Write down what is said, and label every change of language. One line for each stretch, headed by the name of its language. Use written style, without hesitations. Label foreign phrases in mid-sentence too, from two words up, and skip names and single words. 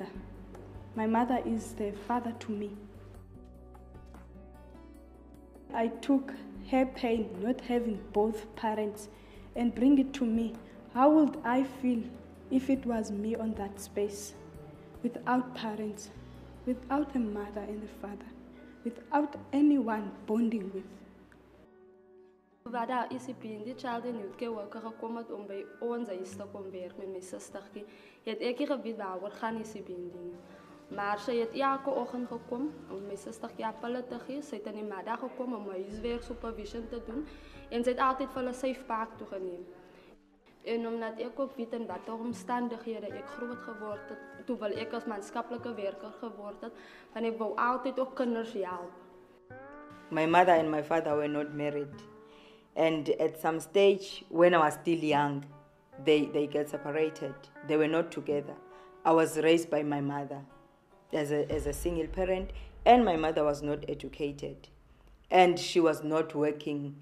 English: My mother is the father to me. I took her pain, not having both parents, and bring it to me. How would I feel if it was me on that space, without parents, without a mother and a father, without anyone bonding with?
Afrikaans: Waar daar Isibindi
English: child and youth care worker
Afrikaans: gekom het om by ons huis te kom werk met my sustertjie, het ek nie geweet waaroor gaan Isibindi nie. Maar sy het elke oggend gekom om my sustertjie appels te gee. Sy het in die middag gekom om my huiswerk supervision te doen, en sy het altyd vir hulle
English: safe park
Afrikaans: toe geneem. En omdat ek ook weet in watter omstandighede ek groot geword het, toe wil ek as maatskaplike werker geword het, want ek wou altyd ook kinders help.
English: My mother and my father were not married. And at some stage, when I was still young, they got separated. They were not together. I was raised by my mother as a single parent, and my mother was not educated. And she was not working.